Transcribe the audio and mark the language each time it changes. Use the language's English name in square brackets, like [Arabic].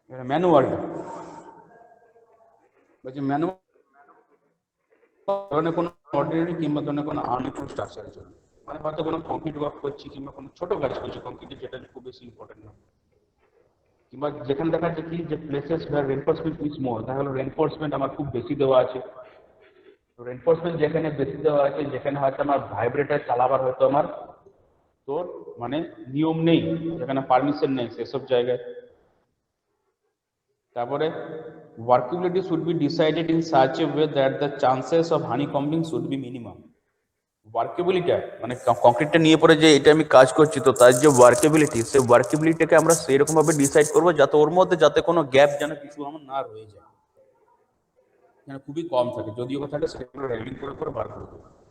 [Bangla] ম্যানুয়ালটা বলছি ম্যানুয়াল ধরনের কোনো অর্ডিনারি কিংবা ধরনের কোনো আনইকুয়াল স্ট্রাকচারের জন্য, মানে হয়তো কোনো কংক্রিট ওয়ার্ক করছি কিংবা কোনো ছোট কাজ করছি কংক্রিটের, যেটা খুব বেশি ইম্পর্টেন্ট না, কিংবা যেখানে দেখা যাচ্ছে কি যে places [English] where reinforcement is more, [Bangla] দেখা গেলো রেনফোর্সমেন্ট আমার খুব বেশি দেওয়া আছে, তো রেনফোর্সমেন্ট যেখানে বেশি দেওয়া আছে, যেখানে হয়তো আমার ভাইব্রেটার চালাবার হয়তো আমার তোর মানে নিয়ম নেই, যেখানে পারমিশন নেই, সেসব জায়গায়। তারপরে [English] workability should be decided in such a way that the chances of honeycombing should be minimum. [Bangla] ওয়ার্কেবিলিটি মানে কংক্রিটটা নিয়ে পরে যে এটা আমি কাজ করছি, তো তার যে ওয়ার্কেবিলিটি, সেই ওয়ার্কেবিলিটিটাকে আমরা সেইরকম ভাবে ডিসাইড করবো যাতে ওর মধ্যে যাতে কোনো গ্যাপ যেন কিছু আমার না রয়ে যায়, যেন খুবই কম থাকে, যদিও থাকে সেগুলো রেলিং করে বার করে দেবো।